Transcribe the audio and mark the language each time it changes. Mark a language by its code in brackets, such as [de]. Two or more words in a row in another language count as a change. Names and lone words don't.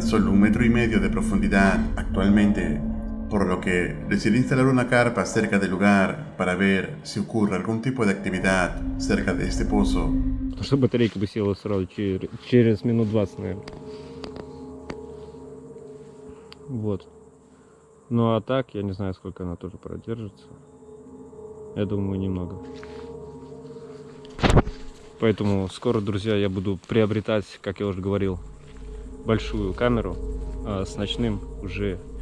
[es] solo 1,5 metros de profundidad actualmente, por lo que decide instalar una carpa cerca del lugar para ver si ocurre algún tipo de actividad cerca de este pozo. [ru] Потому что батарейка бы села сразу через минут 20, наверное. Вот. Ну а так, я не знаю, сколько она тоже продержится. Я думаю, немного. Поэтому скоро, друзья, я буду приобретать, как я уже говорил, большую камеру с ночным уже.